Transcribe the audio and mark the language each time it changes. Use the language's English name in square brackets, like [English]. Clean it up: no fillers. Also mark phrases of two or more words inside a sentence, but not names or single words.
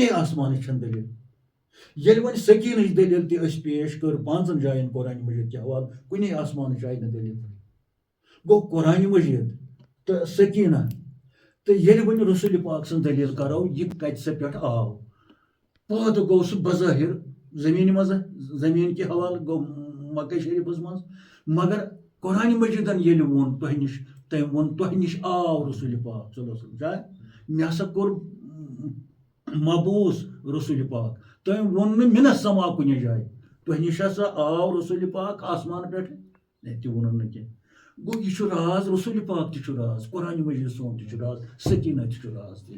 [Kashmiri] آسمانٕچ چھنہٕ دلیل ییٚلہِ وۄنۍ سکیٖنٕچ دلیل تہِ أسۍ پیش کٔر 5 جاین قرآن مجید کہِ حوالہٕ کُنے آسمانٕچ آیہِ نہٕ دلیل گوٚو قرآن مجید تہٕ سکیٖنہ تہٕ ییٚلہِ وۄنۍ رسول پاک سٕنٛز دلیل کرو یہِ کتہِ سا پٮ۪ٹھ آو پٲدٕ گوٚو سُہ بظٲہر زمین مز زمین کے حوالہ گو مکہ شریفس مز مگر قرآن مجیدن ییٚلہِ ووٚن تۄہہِ نش تٔمۍ ووٚن تۄہہِ نش آو رسول پاک [Arabic] صلی اللہ علیہ وسلم [Kashmiri] جاے مےٚ ہسا کوٚر مبوٗس رسول پاک تٔمۍ ووٚن نہٕ مِنس سما کُنہِ جایہِ تۄہہِ نش ہسا آو رسول پاک آسمان پٮ۪ٹھ تہِ ووٚنُن نہٕ کینٛہہ گوٚو یہِ چھُ راز رسول پاک تہِ چھُ راز قرآن مجید سون تہِ چھُ راز سکیٖنہ تہِ چھُ راز تیٚلہِ